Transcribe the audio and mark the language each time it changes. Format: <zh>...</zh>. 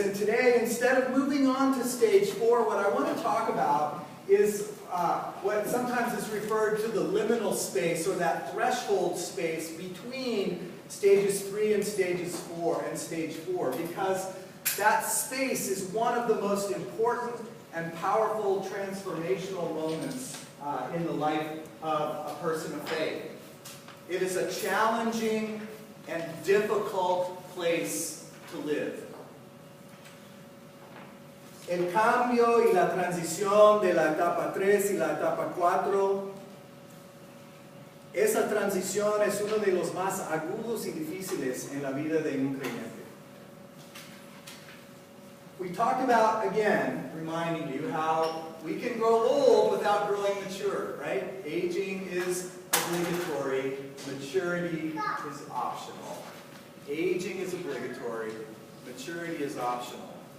<en>And today, instead of moving on to stage 4, what I want to talk about is what sometimes is referred to the liminal space, or that threshold space between stages 3 and stages 4 and stage 4, because that space is one of the most important and powerful transformational moments in the life of a person of faith. It is a challenging and difficult place to live.</en> <es>El cambio y la transición de la etapa 3 y la etapa 4, esa transición es uno de los más agudos y difíciles en la vida de un creyente.</es> <en>We talked about, again, reminding you how we can grow old without growing mature, right? Aging is obligatory, maturity is optional. Aging is obligatory, maturity is optional.</en>